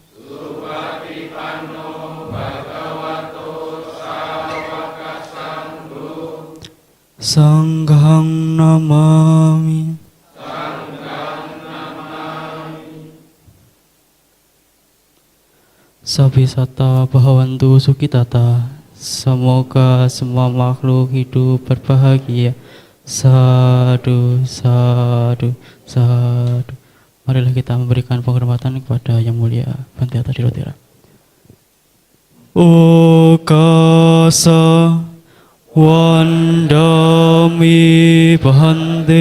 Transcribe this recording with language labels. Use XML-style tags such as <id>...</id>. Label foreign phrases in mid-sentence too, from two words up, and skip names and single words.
<pi>Sanghang namami. Sabisata Bhavantu Sukitata.</pi> <id>Semoga semua makhluk hidup berbahagia.</id> <pi>Sadu, sadu, sadu.</pi> <id>Marilah kita memberikan penghormatan kepada Yang Mulia Bante Atadirodira.</id> <pi>Okasa Wandami Bhante.</pi>